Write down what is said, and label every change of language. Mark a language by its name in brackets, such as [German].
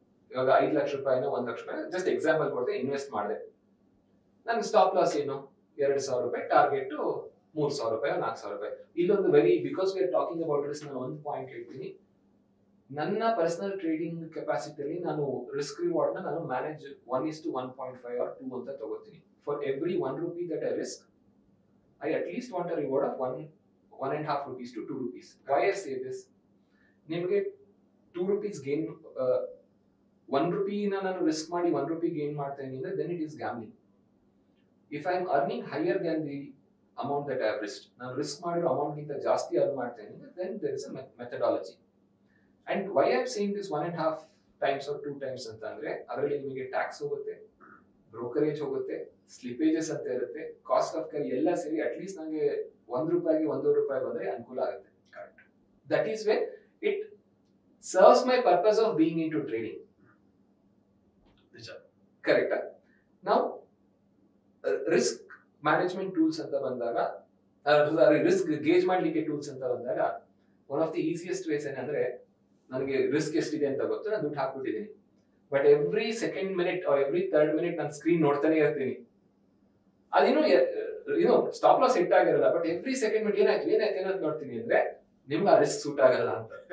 [Kannada] ಇವಾಗ 5 ಲಕ್ಷ ರೂಪಾಯಿನ 1 ಲಕ್ಷ ರೂಪಾಯಿ ಜಸ್ಟ್ ಎಕ್ಸಾಂಪಲ್ ಕೊಡ್ತೀನಿ, ಇನ್ವೆಸ್ಟ್ ಮಾಡಿದೆ. ನನ್ನ ಸ್ಟಾಪ್ ಲಾಸ್ ಏನು? 2,000 ರೂಪಾಯಿ, ಟಾರ್ಗೆಟ್ 3,000 ರೂಪಾಯಿ 4,000 ರೂಪಾಯಿ. ಇಲ್ಲೊಂದು [English] because we are talking about risk, [Kannada] ನಾನು ಒಂದು ಪಾಯಿಂಟ್ ಹೇಳ್ತೀನಿ. ನನ್ನ ಪರ್ಸನಲ್ ಟ್ರೇಡಿಂಗ್ ಕೆಪಾಸಿಟಿಯಲ್ಲಿ ನಾನು ರಿಸ್ಕ್ ರಿವಾರ್ಡ್ ನಾನು ಮ್ಯಾನೇಜ್ 1:1.5 or 2 ಅಂತ ತಗೋತೀನಿ. [English] For every 1 rupee that I risk, I at least want a reward of 1.5 rupees to 2 rupees. Why I say this? [Kannada] ನಿಮಗೆ 2 rupees gain, 1 rupee ನಾನು ರಿಸ್ಕ್ ಮಾಡಿ 1 rupee gain ಮಾಡ್ತಾ ಇದ್ದೀನಿ, [English] then it is gambling. If I am earning higher than the amount that I have risked, [Kannada] ನಾನು risk ಮಾಡಿರೋ amount ಗಿಂತ ಜಾಸ್ತಿ earn ಮಾಡ್ತಾ ಇದ್ದೀನಿ, [English] then there is a methodology. And why I am saying this 1.5 times or 2 times [Kannada] ಅಂತ ಅಂದ್ರೆ, ಅದರಲ್ಲಿ ನಿಮಗೆ ಟ್ಯಾಕ್ಸ್ ಹೋಗುತ್ತೆ, ಬ್ರೋಕರೇಜ್ ಹೋಗುತ್ತೆ, ಸ್ಲಿಪೇಜಸ್ ಅಂತ ಇರುತ್ತೆ, ಕಾಸ್ಟ್ ಆಫ್ ಕ್ಯಾರಿ ಎಲ್ಲ ಸೇರಿ ಅಟ್ ಲೀಸ್ಟ್ ನನಗೆ 1 ರೂಪಾಯಿಗೆ 1.5 ರೂಪಾಯಿ ಬಂದ್ರೆ ಅನುಕೂಲ ಆಗುತ್ತೆ. [English] That is where it serves my purpose of being into trading. Correct. Now risk management tools ಅಂತ ಬಂದಾಗ, [Kannada] ರಿಸ್ಕ್ ಗೇಜ್ ಮಾಡ್ಲಿಕ್ಕೆ ಟೂಲ್ಸ್ ಅಂತ ಬಂದಾಗ [English] one of the easiest ways [Kannada] ಏನಂದ್ರೆ ನನಗೆ ರಿಸ್ಕ್ ಎಷ್ಟಿದೆ ಅಂತ ಗೊತ್ತು, ನಾನು ದುಡ್ಡು ಹಾಕ್ಬಿಟ್ಟಿದ್ದೀನಿ. But every second minute R every third minute ನಾನು ಸ್ಕ್ರೀನ್ ನೋಡ್ತಾನೆ ಇರ್ತೀನಿ. ಅದೇನು ಸ್ಟಾಪ್ ಲಾಸ್ ಹಿಟ್ ಆಗಿರಲ್ಲ, ಬಟ್ ಎವ್ರಿ ಸೆಕೆಂಡ್ ಮಿನಿಟ್ ಏನಾಯ್ತು ಅಂತ ನೋಡ್ತೀನಿ ಅಂದ್ರೆ ನಿಮ್ಗೆ ಆ ರಿಸ್ಕ್ ಸೂಟ್ ಆಗಲ್ಲ ಅಂತ.